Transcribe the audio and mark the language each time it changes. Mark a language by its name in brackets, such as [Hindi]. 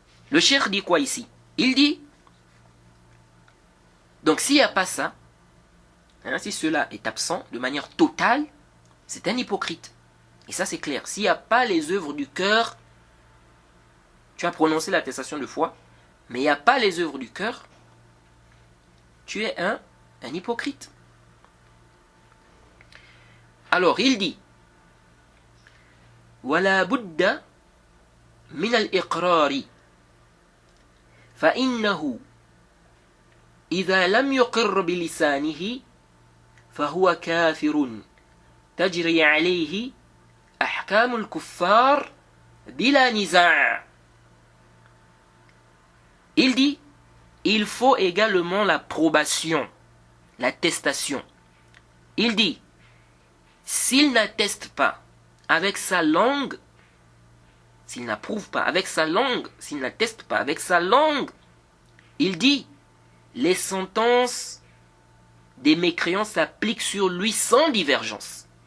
[French] Le cheikh dit quoi ici? Il dit, donc s'il n'y a pas ça, si cela est absent de manière totale, c'est un hypocrite. Et ça c'est clair. S'il n'y a pas les œuvres du cœur, tu as prononcé l'attestation de foi, mais il n'y a pas les œuvres du cœur, tu es un hypocrite. Alors il dit, [Arabic] وَلَا بُدَّ مِنَ الْإِقْرَارِ فَإِنَّهُ إِذَا لَمْ يُقِرْ بِلِسَانِهِ فَهُوَ كَافِرٌ تَجْرِي عَلَيْهِ أحكام الكفار بلا نزاع. [French] Il dit, il faut également l'approbation, l'attestation. Il dit, s'il n'atteste pas avec sa langue, s'il n'approuve pas avec sa langue, s'il n'atteste pas avec sa langue, il dit, les sentences des mécréants s'appliquent sur lui sans divergence.